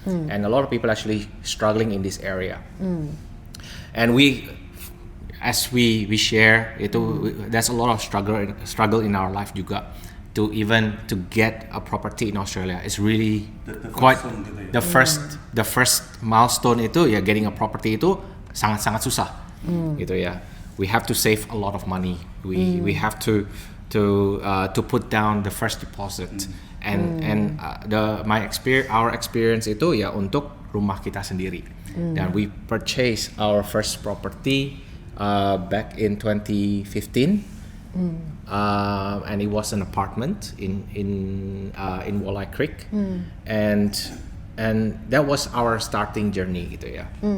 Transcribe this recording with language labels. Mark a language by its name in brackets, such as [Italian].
[English] And a lot of people actually struggling in this area. And as we share [Indonesian] itu, [English] there's a lot of struggle in our life [Indonesian] juga [English] to get a property in Australia. It's really quite the first milestone [Indonesian] itu ya, [English] getting a property [Indonesian] itu sangat susah. gitu ya. [English] We have to save a lot of money. We have to put down the first deposit. And our experience [Indonesian] itu ya untuk rumah kita sendiri. Dan [English] we purchased our first property back in 2015. And it was an apartment in Walleye Creek. And that was our starting journey [Indonesian] gitu ya.